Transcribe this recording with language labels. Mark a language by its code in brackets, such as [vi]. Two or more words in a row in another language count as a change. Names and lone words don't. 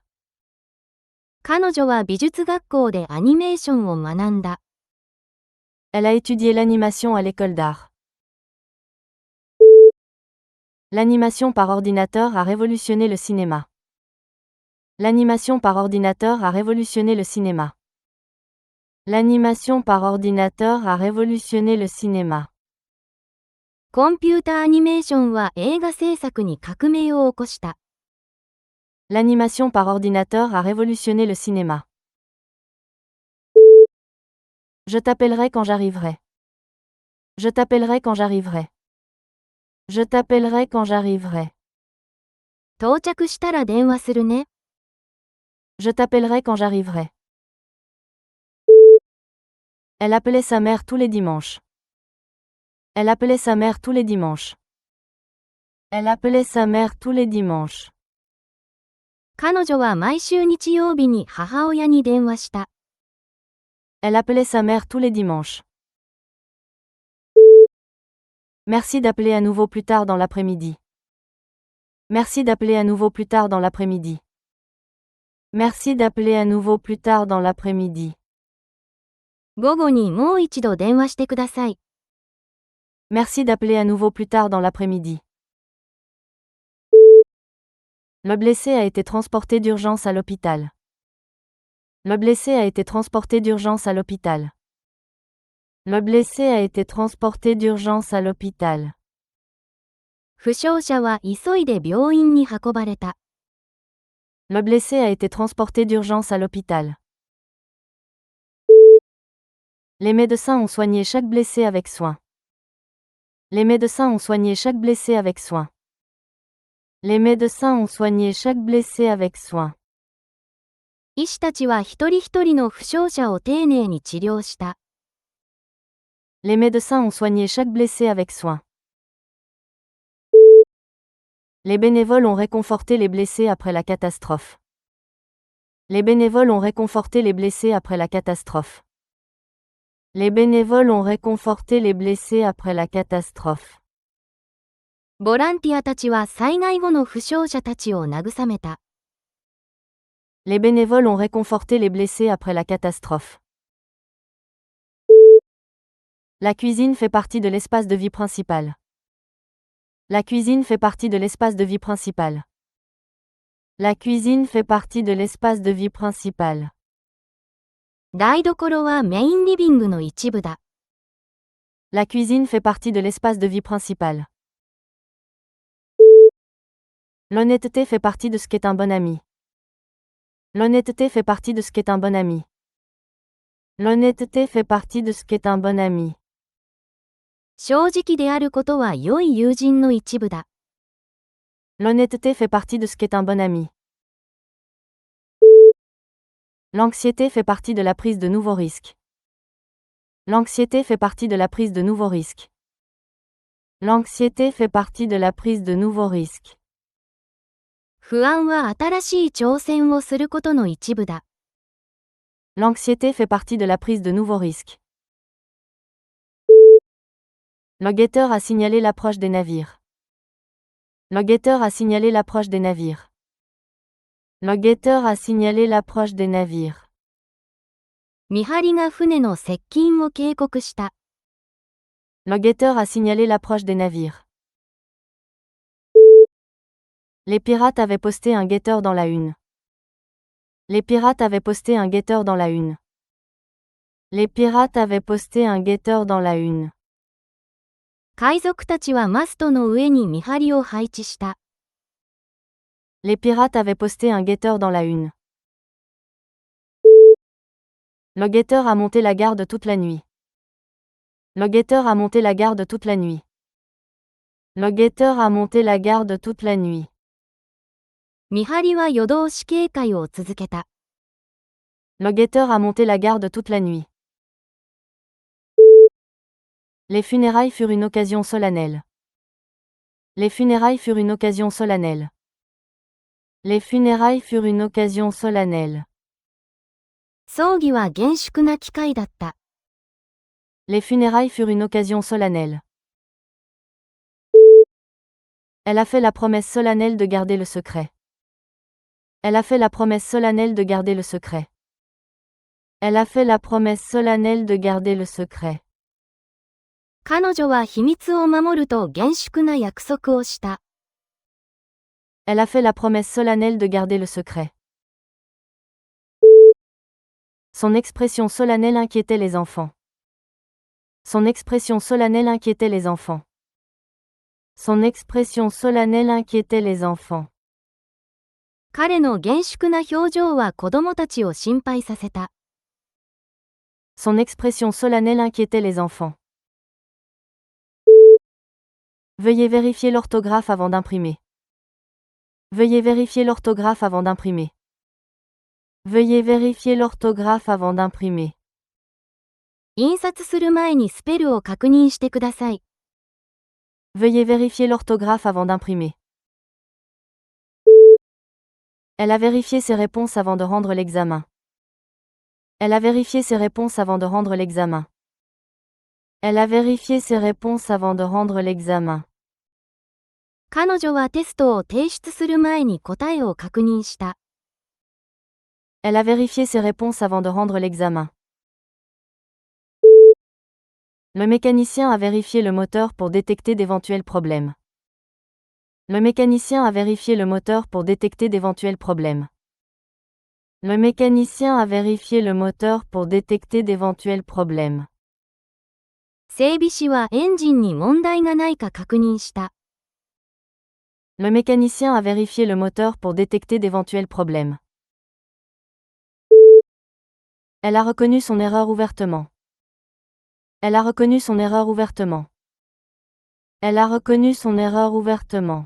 [ja] 彼女は美術学校でアニメーションを学んだ。 [fr] Elle a étudié l'animation à l'école d'art. L'animation par ordinateur a révolutionné le cinéma. L'animation par ordinateur a révolutionné le cinéma. L'animation par ordinateur a révolutionné le cinéma. [ja] コンピューターアニメーションは映画制作に革命を起こした。 [fr] L'animation par ordinateur a révolutionné le cinéma. Je t'appellerai quand j'arriverai. Je t'appellerai quand j'arriverai. Je t'appellerai quand j'arriverai. [ja] 到着したら電話するね。 [fr] Je t'appellerai quand j'arriverai. Elle appelait sa mère tous les dimanches. Elle appelait sa mère tous les dimanches. Elle appelait sa mère tous les dimanches. [ja] 彼女は毎週日曜日に母親に電話した。 [fr] Elle appelait sa mère tous les dimanches. Merci d'appeler à nouveau plus tard dans l'après-midi. Merci d'appeler à nouveau plus tard dans l'après-midi. Merci d'appeler à nouveau plus tard dans l'après-midi. [ja] 午後にもう一度電話してください。 [fr] Merci d'appeler à nouveau plus tard dans l'après-midi. Le blessé a été transporté d'urgence à l'hôpital. Le blessé a été transporté d'urgence à l'hôpital. Le blessé a été transporté d'urgence à l'hôpital. [ja] 負傷者は急いで病院に運ばれた。 [fr] Le blessé a été transporté d'urgence à l'hôpital. Les médecins ont soigné chaque blessé avec soin. Les médecins ont soigné chaque blessé avec soin. Les médecins ont soigné chaque blessé avec soin. [ja] 医師たちは一人一人の負傷者を丁寧に治療した。 [fr] Les médecins ont soigné chaque blessé avec soin. Les bénévoles ont réconforté les blessés après la catastrophe. Les bénévoles ont réconforté les blessés après la catastrophe. Les bénévoles ont réconforté les blessés après la catastrophe. [ja] ボランティアたちは災害後の負傷者たちを慰めた。 [fr] Les bénévoles ont réconforté les blessés après la catastrophe. La cuisine fait partie de l'espace de vie principal. La cuisine fait partie de l'espace de vie principal. La cuisine fait partie de l'espace de vie principal. [ja] 台所はメインリビングの一部だ。 [fr] La cuisine fait partie de l'espace de vie principal. L'honnêteté fait partie de ce qu'est un bon ami. L'honnêteté fait partie de ce qu'est un bon ami. L'honnêteté fait partie de ce qu'est un bon ami. [ja] 正直であることは良い友人の一部だ。 [fr] L'honnêteté fait partie de ce qu'est un bon ami. L'anxiété fait partie de la prise de nouveaux risques. L'anxiété fait partie de la prise de nouveaux risques. L'anxiété fait partie de la prise de nouveaux risques. [ja] 不安は新しい挑戦をすることの一部だ。 [fr] L'anxiété fait partie de la prise de nouveaux risques. Le guetteur a signalé l'approche des navires. Le guetteur a signalé l'approche des navires. Le guetteur a signalé l'approche des navires. [ja] 見張りが船の接近を警告した。 [fr] Le guetteur a signalé l'approche des navires. Les pirates avaient posté un guetteur dans la une. Les pirates avaient posté un guetteur dans la une. Les pirates avaient posté un guetteur dans la une. [ja] 海賊たちはマストの上に見張りを配置した。 [fr] Les pirates avaient posté un guetteur dans la une. Le guetteur a monté la garde toute la nuit. Le guetteur a monté la garde toute la nuit. Le guetteur a monté la garde toute la nuit. [ja] 見張りは夜通し警戒を続けた。 [fr] Le guetteur a monté la garde toute la nuit. Les funérailles furent une occasion solennelle. Les funérailles furent une occasion solennelle. Les funérailles furent une occasion solennelle. [ja] 葬儀は厳粛な機会だった。 [fr] Les funérailles furent une occasion solennelle. Elle a fait la promesse solennelle de garder le secret. Elle a fait la promesse solennelle de garder le secret. Elle a fait la promesse solennelle de garder le secret. [ja] 彼女は秘密を守ると厳粛な約束をした。 [fr] Elle a fait la promesse solennelle de garder le secret. Son expression solennelle inquiétait les enfants. Son expression solennelle inquiétait les enfants. Son expression solennelle inquiétait les enfants. [ja] 彼の厳粛な表情は子供たちを心配させた。 [fr] Son expression solennelle inquiétait les enfants. Veuillez vérifier l'orthographe avant d'imprimer. Veuillez vérifier l'orthographe avant d'imprimer. Veuillez vérifier l'orthographe avant d'imprimer. [ja] 印刷する前にスペルを確認してください。 [fr] Veuillez vérifier l'orthographe avant d'imprimer. Elle a vérifié ses réponses avant de rendre l'examen. Elle a vérifié ses réponses avant de rendre l'examen. Elle a vérifié ses réponses avant de rendre l'examen. [ja] 彼女はテストを提出する前に答えを確認した。 [fr] Elle a vérifié ses réponses avant de rendre l'examen. Le mécanicien a vérifié le moteur pour détecter d'éventuels problèmes. Le mécanicien a vérifié le moteur pour détecter d'éventuels problèmes. Le mécanicien a vérifié le moteur pour détecter d'éventuels problèmes. [ja] 整備士はエンジンに問題がないか確認した。 [fr] Le mécanicien a vérifié le moteur pour détecter d'éventuels problèmes. Elle a reconnu son erreur ouvertement. Elle a reconnu son erreur ouvertement. Elle a reconnu son erreur ouvertement.